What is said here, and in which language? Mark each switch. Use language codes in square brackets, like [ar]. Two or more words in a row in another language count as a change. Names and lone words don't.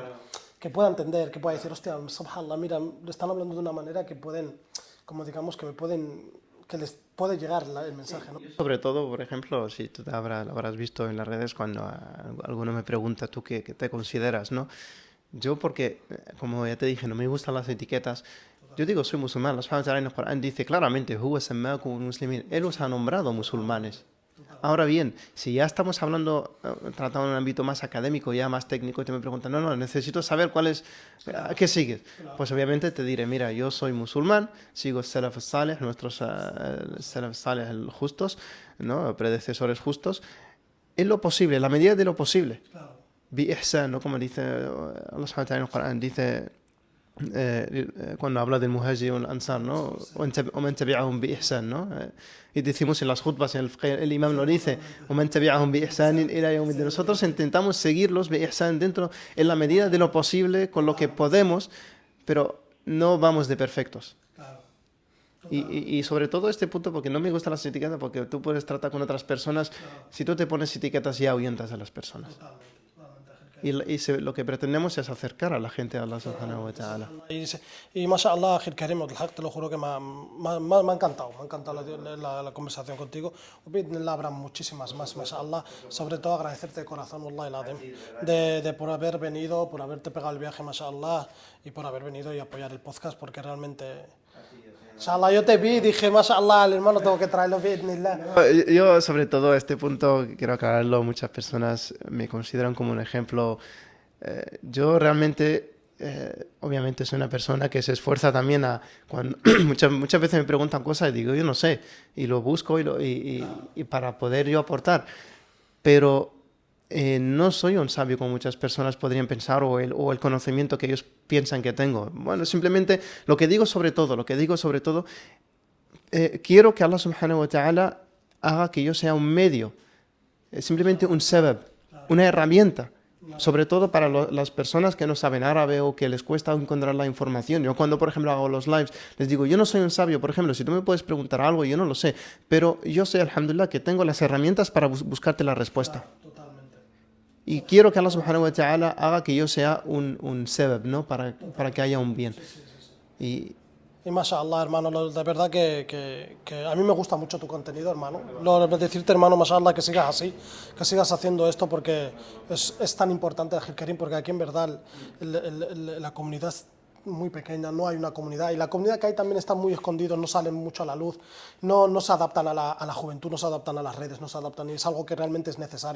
[es] que pueda entender, que pueda decir, hostia, subhanallah, mira, le están hablando de una manera que pueden, como digamos, que les puede llegar el mensaje, ¿no? Sobre todo, por ejemplo, si tú lo habrás visto en las redes cuando alguno me pregunta, ¿tú qué te consideras, no? Yo porque, como ya te dije, no me gustan las etiquetas. Yo digo, soy musulmán. [ar] الله سبحانه وتعالى [es] en el Corán dice claramente, [ar] "هو سماكم مسلمين". [es] Él os ha nombrado musulmanes. Ahora bien, si ya estamos hablando, tratando en un ámbito más académico, ya más técnico, y te me preguntan, no, necesito saber cuál es, ¿a qué sigues? Pues obviamente te diré, mira, yo soy musulmán, sigo [ar] السلف الصالح, [es] nuestros [ar] السلف الصالح [es] justos, ¿no? Predecesores justos, en lo posible, en la medida de lo posible. [ar] بإحسان, [es] ¿no? Como dice [ar] الله سبحانه وتعالى [es] en el Corán, dice cuando habla del muhajir y el ansar, ¿no? [ar] ومن تبعهم بإحسان, [es] ¿no? Y decimos en las khutbas, el imam lo dice, [ar] ومن تبعهم بإحسان إلى يوم الدين. [es] Nosotros intentamos seguirlos بإحسان dentro, en la medida de lo posible, con lo que podemos, pero no vamos de perfectos. Y sobre todo este punto, porque no me gustan las etiquetas, porque tú puedes tratar con otras personas, si tú te pones etiquetas ya ahuyentas a las personas. Lo que pretendemos es acercar a la gente a [ar] الله سبحانه وتعالى. [es] Y mashallah, [ar] أخي الكريم, [es] te lo juro que me ha encantado, la conversación contigo. Habrá muchísimas más, mashallah. Sobre todo agradecerte de corazón, [ar] والله العظيم, [es] de por haber venido, por haberte pegado el viaje, mashallah, y por haber venido y apoyar el podcast, porque realmente... Inshallah, yo te vi y dije, mashallah, al hermano tengo que traerlo, bi'idhnillah. Yo, sobre todo, este punto, quiero aclararlo, muchas personas me consideran como un ejemplo. Yo realmente, obviamente, soy una persona que se esfuerza también cuando muchas veces me preguntan cosas y digo, yo no sé, y lo busco y para poder yo aportar. Pero no soy un sabio como muchas personas podrían pensar o el conocimiento que ellos piensan que tengo. Bueno, simplemente lo que digo sobre todo, quiero que [ar] الله سبحانه وتعالى [es] haga que yo sea un medio, simplemente un sabab, una herramienta, sobre todo para las personas que no saben árabe o que les cuesta encontrar la información. Yo cuando, por ejemplo, hago los lives, les digo, yo no soy un sabio, por ejemplo, si tú me puedes preguntar algo, yo no lo sé, pero yo sé, alhamdulillah, que tengo las herramientas para buscarte la respuesta. Y quiero que [ar] الله سبحانه وتعالى [es] haga que yo sea un sabab, ¿no? Para que haya un bien. Y mashallah, hermano, de verdad que a mí me gusta mucho tu contenido, hermano. Decirte, hermano, mashallah, que sigas así, que sigas haciendo esto, porque es tan importante, [ar] أخي الكريم, [es] porque aquí en verdad la comunidad es muy pequeña, no hay una comunidad, y la comunidad que hay también está muy escondidos, no salen mucho a la luz, no se adaptan a la juventud, no se adaptan a las redes, no se adaptan, y es algo que realmente es necesario.